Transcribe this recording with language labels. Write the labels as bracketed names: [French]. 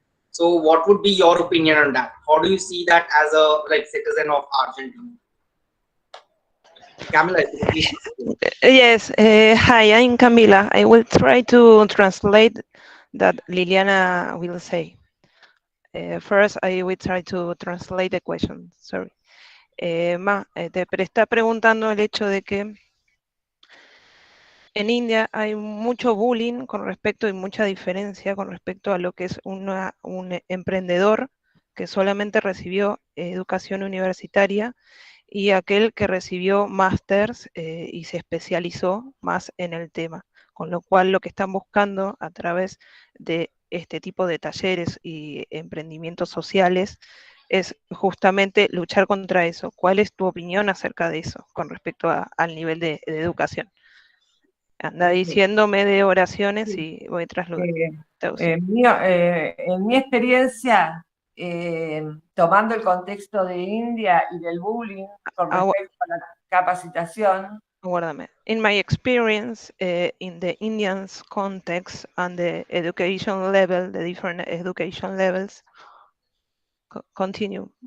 [English] So, what would be your opinion on that? How do you see that as a citizen of Argentina? Camila, please. Yes, hi, I'm Camila. I will try to translate that Liliana will say. First, I will try to translate the question. Sorry. [Spanish] Te está preguntando el hecho de que en India hay mucho bullying con respecto y mucha diferencia con respecto a lo que es un emprendedor que solamente recibió educación universitaria y aquel que recibió másters y se especializó más en el tema, con lo cual lo que están buscando a través de este tipo de talleres y emprendimientos sociales es justamente luchar contra eso. ¿Cuál es tu opinión acerca de eso con respecto al nivel de educación? Anda diciéndome de oraciones y voy tras lo en mi experiencia, tomando el contexto de India y del bullying con respecto a la capacitación. Aguárdame. [English] In my experience, in the Indian's context and the education level, the different education levels, continue.